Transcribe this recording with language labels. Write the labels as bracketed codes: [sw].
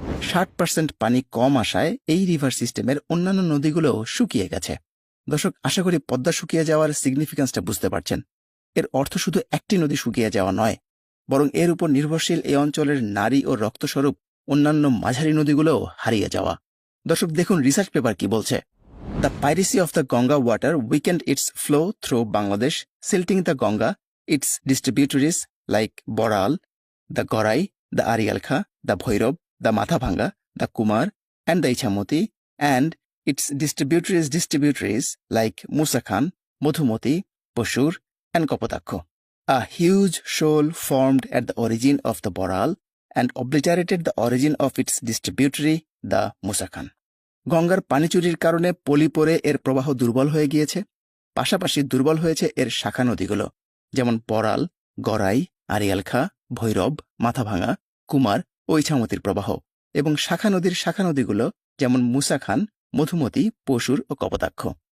[bn] 60% পানি কম আসায় এই রিভার সিস্টেমের অন্যান্য নদীগুলোও শুকিয়ে গেছে। দর্শক, আশা করি পদ্মা শুকিয়ে যাওয়ার সিগনিফিক্যান্সটা বুঝতে পারছেন। এর অর্থ শুধু একটি নদী শুকিয়ে যাওয়া নয়, বরং এর উপর নির্ভরশীল এই অঞ্চলের নারী ও রক্তস্বরূপ অন্যান্য মাঝারি নদীগুলোও হারিয়ে যাওয়া। দর্শক, দেখুন রিসার্চ পেপার কি বলছে। [en] The piracy of the Ganga water weakened its flow through Bangladesh, silting the Ganga, its distributaries like Boral, the Gorai, the Arialkha, the Bhairab, the Mathabhanga, the Kumar, and the Ichamoti, and its distributaries like Musakhan, Madhumati, Poshur, and Kopotakho. A huge shoal formed at the origin of the Boral and obliterated the origin of its distributary, the Musakhan. [bn] গঙ্গার পানি চুরির কারণে পলি পড়ে এর প্রবাহ দুর্বল হয়ে গিয়েছে, পাশাপাশি দুর্বল হয়েছে এর শাখা নদীগুলো, যেমন বড়াল, গড়াই, আরিয়ালখা, ভৈরব, মাথাভাঙা, কুমার ও ইছামতির প্রবাহ, এবং শাখা নদীগুলো যেমন মুসাখান, মধুমতি, পশুর ও কপোতাক্ষ।